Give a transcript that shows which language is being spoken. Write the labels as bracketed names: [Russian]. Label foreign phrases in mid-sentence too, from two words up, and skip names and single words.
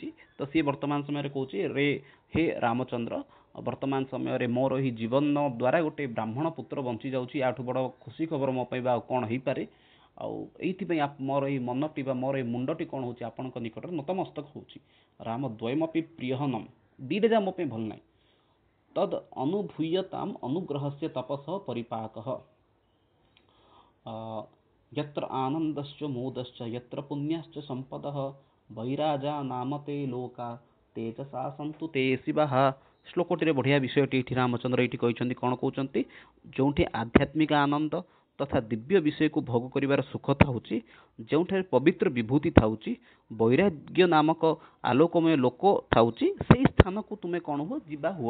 [Odia] ତ ସିଏ ବର୍ତ୍ତମାନ ସମୟରେ କହୁଛି, ରେ ହେ ରାମଚନ୍ଦ୍ର, ବର୍ତ୍ତମାନ ସମୟରେ ମୋର ଏହି ଜୀବନ ଦ୍ୱାରା ଗୋଟେ ବ୍ରାହ୍ମଣ ପୁତ୍ର ବଞ୍ଚି ଯାଉଛି, ୟାଠୁ ବଡ଼ ଖୁସି ଖବର ମୋ ପାଇଁ ବା ଆଉ କ'ଣ ହେଇପାରେ। ଆଉ ଏଇଥିପାଇଁ ମୋର ଏଇ ମନଟି ବା ମୋର ଏଇ ମୁଣ୍ଡଟି କ'ଣ ହେଉଛି, ଆପଣଙ୍କ ନିକଟରେ ନତମସ୍ତକ ହେଉଛି। [Sanskrit] ରାମ ଦ୍ୱୟମପି ପ୍ରିୟହନମ୍, [Odia] ଦୁଇଟା ଯାକ ମୋ ପାଇଁ ଭଲ ନାହିଁ। [Sanskrit] ତଦ୍ ଅନୁଭୂୟତାମ୍ ଅନୁଗ୍ରହସ୍ୟ ତପସଃ ପରିପାକଃ यत्र आनन्दश्च मोदश्च यत्र पुण्यश्च सम्पदः ବୈରାଜା ନାମତେ ଲୋକା ତେଜସା ସନ୍ତୁ ତେ ଶିବାଃ। [Odia] ଶ୍ଲୋକଟିରେ ବଢ଼ିଆ ବିଷୟଟି ଏଠି ରାମଚନ୍ଦ୍ର ଏଇଠି କହିଛନ୍ତି। କ'ଣ କହୁଛନ୍ତି, ଯେଉଁଠି ଆଧ୍ୟାତ୍ମିକ ଆନନ୍ଦ ତଥା ଦିବ୍ୟ ବିଷୟକୁ ଭୋଗ କରିବାର ସୁଖ ଥାଉଛି, ଯେଉଁଠାରେ ପବିତ୍ର ବିଭୂତି ଥାଉଛି, ବୈରାଗ୍ୟ ନାମକ ଆଲୋକମୟ ଲୋକ ଥାଉଛି, ସେଇ ସ୍ଥାନକୁ ତୁମେ କ'ଣ ହୁଅ, ଯିବା ହୁଅ।